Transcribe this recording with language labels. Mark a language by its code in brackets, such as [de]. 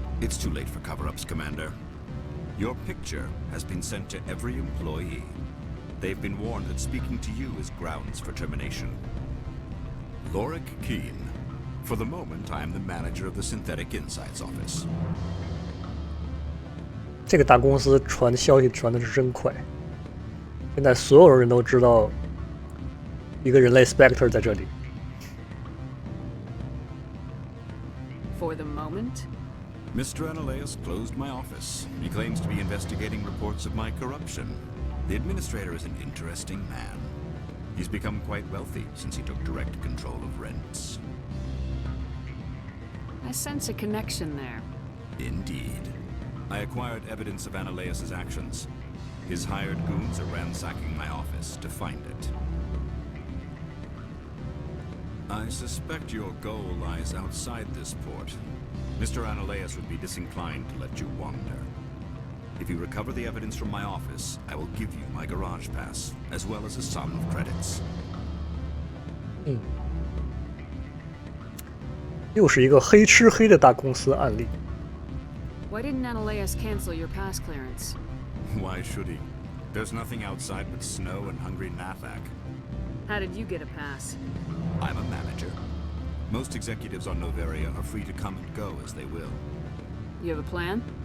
[en] It's too late for cover-ups, Commander. Your picture has been sent to every employee. They've been warned that speaking to you is grounds for termination. Lorik Keen. For the moment, I am the manager of the Synthetic Insights Office. [zh] 这个大公司传消息传的是真快，现在所有人都知道一个人类 Spectre 在这里。 [en] For the moment? Mr. Analeus closed my office. He claims to be investigating reports of my corruption. The administrator is an interesting man. He's become quite wealthy since he took direct control of rents. I sense a connection there. Indeed. I acquired evidence of Analeus's actions. His hired goons are ransacking my office to find it. I suspect your goal lies outside this port. Mr. Analeus would be disinclined to let you wander. If you recover the evidence from my office, I will give you my garage pass, as well as a sum of credits. [zh] 又是一个黑吃黑的大公司案例。 [en] Why didn't Analeus cancel your pass clearance? Why should he? There's nothing outside but snow and hungry Nathak. How did you get a pass? I'm a manager. Most executives on Noveria are free to come and go as they will. You have a plan?